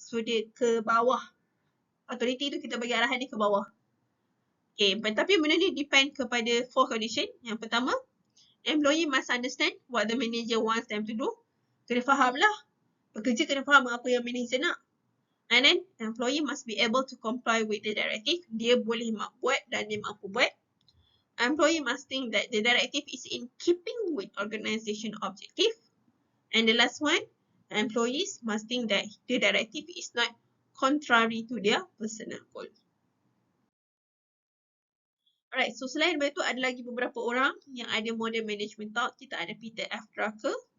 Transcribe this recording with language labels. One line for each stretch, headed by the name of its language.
Malay: So dia ke bawah. Authority tu kita bagi arahan dia ke bawah.
English: Okay,
Malay: tapi benda ni depend kepada 4 condition. Yang pertama,
English: employee must understand what the manager wants them to do.
Malay: Kena faham lah Pekerja kena faham apa yang manager nak.
English: And then, employee must be able to comply with the directive.
Malay: Dia boleh buat dan dia mampu buat.
English: Employee must think that the directive is in keeping with organization objective. And the last one, employees must think that the directive is not contrary to their personal goal.
Malay: Alright, so selain daripada itu ada lagi beberapa orang yang ada model management talk. Kita ada Peter F. Drucker.